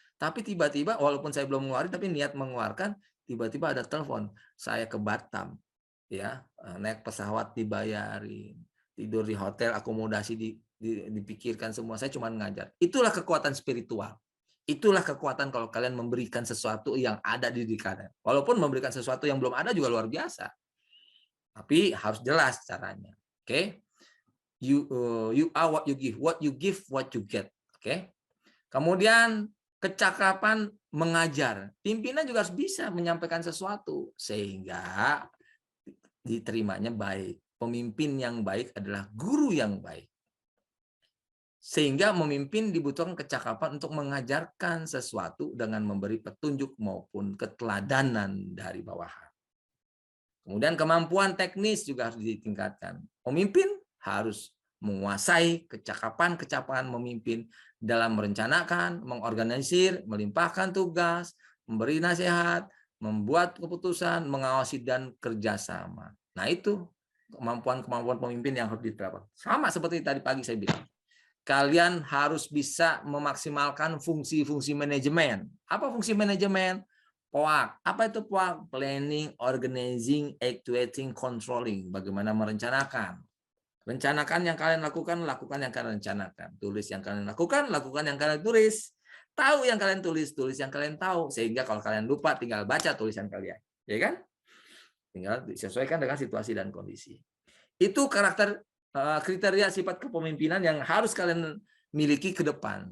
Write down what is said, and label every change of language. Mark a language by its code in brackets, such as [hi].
[id] Tapi tiba-tiba walaupun saya belum ngeluarin tapi niat mengeluarkan, tiba-tiba ada telepon, saya ke Batam, ya naik pesawat dibayarin, tidur di hotel, akomodasi dipikirkan semua. Saya cuma ngajar. Itulah kekuatan spiritual. Itulah kekuatan kalau kalian memberikan sesuatu yang ada di diri kalian. Walaupun memberikan sesuatu yang belum ada juga luar biasa. Tapi harus jelas caranya. Oke? [en] You are what you give what you get. [id] Oke. Kemudian kecakapan mengajar. Pimpinan juga harus bisa menyampaikan sesuatu sehingga diterimanya baik. Pemimpin yang baik adalah guru yang baik. Sehingga memimpin dibutuhkan kecakapan untuk mengajarkan sesuatu dengan memberi petunjuk maupun keteladanan dari bawahan. Kemudian kemampuan teknis juga harus ditingkatkan. Pemimpin harus menguasai kecakapan memimpin dalam merencanakan, mengorganisir, melimpahkan tugas, memberi nasihat, membuat keputusan, mengawasi, dan kerjasama. Nah itu kemampuan-kemampuan pemimpin yang harus diterapkan. Sama seperti tadi pagi saya bilang. Kalian harus bisa memaksimalkan fungsi-fungsi manajemen. Apa fungsi manajemen? POAK. Apa itu POAK? [en] Planning, Organizing, Actuating, Controlling. [id] Bagaimana merencanakan. Rencanakan yang kalian lakukan yang kalian rencanakan. Tulis yang kalian lakukan yang kalian tulis. Tahu yang kalian tulis yang kalian tahu. Sehingga kalau kalian lupa, tinggal baca tulisan kalian. Ya kan? Tinggal disesuaikan dengan situasi dan kondisi. Itu kriteria sifat kepemimpinan yang harus kalian miliki ke depan.